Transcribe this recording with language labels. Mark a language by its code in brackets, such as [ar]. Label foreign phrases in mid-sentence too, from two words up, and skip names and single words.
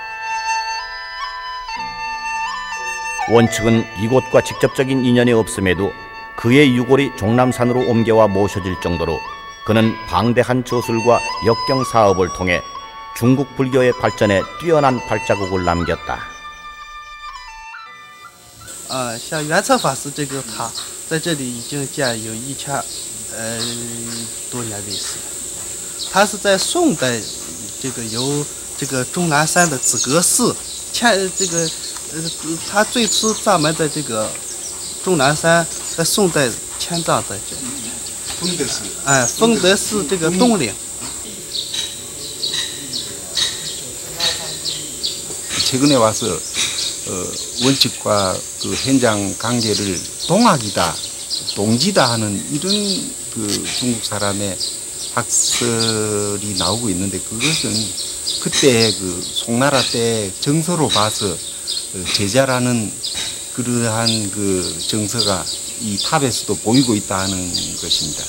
[ko] 원측은 이곳과 직접적인 인연이 없음에도 그의 유골이 종남산으로 옮겨와 모셔질 정도로 그는 방대한 저술과 역경 사업을 통해 중국 불교의 발전에 뛰어난 발자국을 남겼다. [zh] 像圆策法师这个塔，在这里已经建有1000多年历史。它是在宋代，这个由这个终南山的紫阁寺它最初葬埋在这个终南山，在宋代迁葬在这里。丰德寺这个东岭。 [ko] 최근에 와서 원칙과 그 현장 관계를 동학이다, 동지다 하는 이런 그 중국 사람의 학설이 나오고 있는데 그것은 그때 그 송나라 때 정서로 봐서 제자라는 그러한 그 정서가 이 탑에서도 보이고 있다 하는 것입니다.